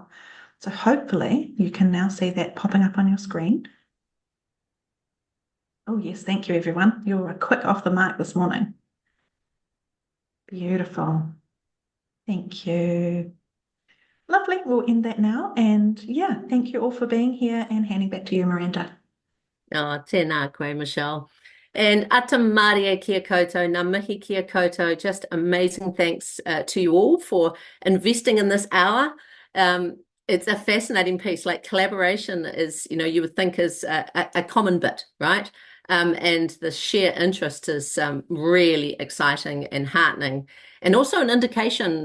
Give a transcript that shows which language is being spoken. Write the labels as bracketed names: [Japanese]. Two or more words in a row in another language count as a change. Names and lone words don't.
[English] So hopefully you can now see that popping up on your screen. Oh yes, thank you everyone. You were quick off the mark this morning. Beautiful. Thank you. Lovely, we'll end that now. And yeah, thank you all for being here, and handing back to you, Miranda. [Māori] Oh, tēnā koe, Michelle. And ata mārie kia koutou, ngā mihi kia koutou. [English] Just amazing thanks to you all for investing in this hour. It's a fascinating piece. Like, collaboration is, you would think is a common bit, right? And the sheer interest is really exciting and heartening, and also an indication.